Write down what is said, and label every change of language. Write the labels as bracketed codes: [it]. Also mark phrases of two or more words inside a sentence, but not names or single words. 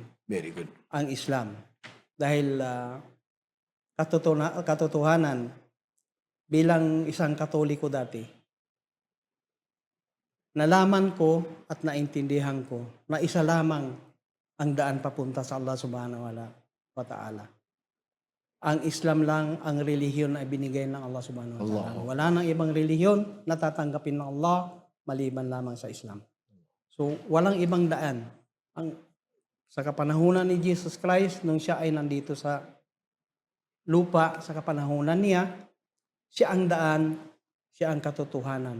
[en] Very good. [tl] ang Islam. Dahil katotohanan, bilang isang Katoliko dati, nalaman ko at naintindihan ko na isa lamang ang daan papunta sa Allah [ar] subhanahu wa ta'ala. [tl] Ang Islam lang ang relihiyon na ibinigay ng Allah [ar] subhanahu wa ta'ala. [tl] Allah. Wala nang ibang relihiyon na tatanggapin ng Allah maliban lamang sa Islam. So, walang ibang daan. Sa kapanahunan ni Jesus Christ, nung siya ay nandito sa lupa, sa kapanahunan niya, siya ang daan, siya ang katotohanan.